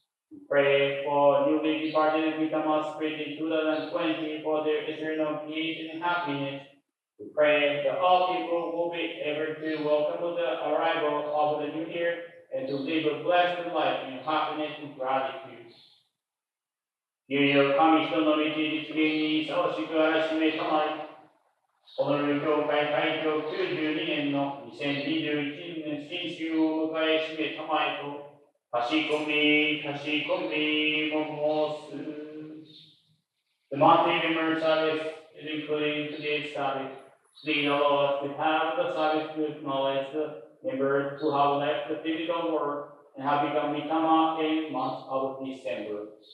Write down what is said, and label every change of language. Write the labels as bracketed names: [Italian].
[English] We pray for newly departed Mikama Spirit in 2020 for their eternal peace and happiness. We pray that all people will be able to welcome the arrival of the new year and to live a blessed life in happiness and gratitude. [Japanese] いよいよ神人の道実現にふさわしくあらしめたまい。ホノルル教会開教92年の2021年新春を迎えしめたまいと、かしこみも申す。 [English] The monthly remembrance service is including today's service. Please allow us to have the service to acknowledge the members who have left the physical world and have become Mikama in month of December.